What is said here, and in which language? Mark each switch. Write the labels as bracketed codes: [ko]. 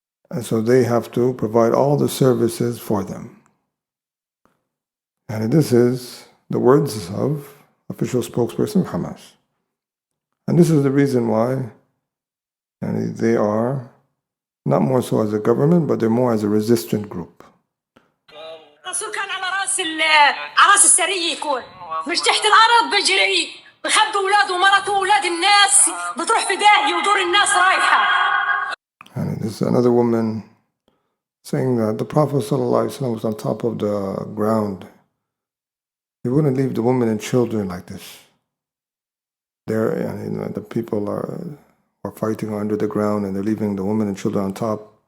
[en] And so they have to provide all the services for them. And this is the words of official spokesperson Hamas. And this is the reason why they are not more so as a government, but they're more as a resistant group. [ar] الرسول كان على راس السرية يكون مش تحت الأرض بجري بخبي أولاده ومرته وأولاد الناس بتروح في داهية ودور الناس رايحة. [en] And this is another woman saying that the Prophet ﷺ was on top of the ground. He wouldn't leave the women and children like this. The people are fighting under the ground and they're leaving the women and children on top.